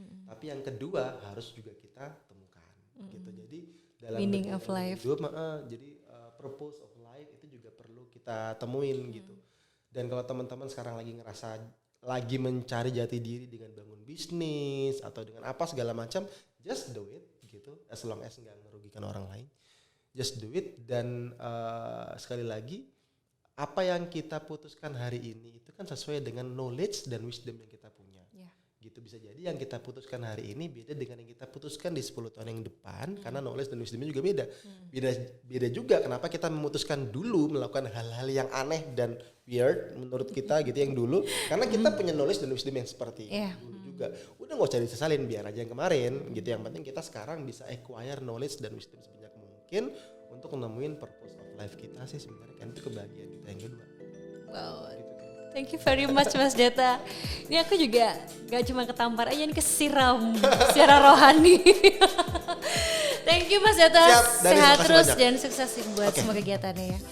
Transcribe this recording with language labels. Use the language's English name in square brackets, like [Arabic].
[Indonesian] Tapi yang kedua harus juga kita temukan gitu. Jadi dalam [English] meaning of life. [Indonesian] Hidup, jadi [English] purpose of life [Indonesian] itu juga perlu kita temuin gitu. Dan kalau teman-teman sekarang lagi ngerasa lagi mencari jati diri dengan bangun bisnis atau dengan apa segala macam, [English] just do it [Indonesian] gitu. [English] As long as [Indonesian] nggak merugikan orang lain, [English] just do it. [Indonesian] Dan sekali lagi, apa yang kita putuskan hari ini itu kan sesuai dengan knowledge dan wisdom yang kita punya. Gitu, bisa jadi yang kita putuskan hari ini beda dengan yang kita putuskan di 10 tahun yang depan, karena knowledge dan wisdomnya juga beda. Beda juga kenapa kita memutuskan dulu melakukan hal-hal yang aneh dan weird menurut kita gitu yang dulu, karena kita punya knowledge dan wisdom yang seperti dulu juga. Udah nggak usah disesalin, biar aja yang kemarin gitu. Yang penting kita sekarang bisa acquire knowledge dan wisdom sebanyak mungkin untuk nemuin [English] purpose of life [Indonesian] kita sih sebenarnya, kan itu kebahagiaan kita yang kedua. Wow. [English] Thank you very much Mas Deta. [Indonesian] Ini aku juga gak cuma ketampar aja, ini kesiram secara rohani. [English] Thank you [Indonesian] Mas Deta. Sehat terus dan sukses buat semua kegiatannya ya.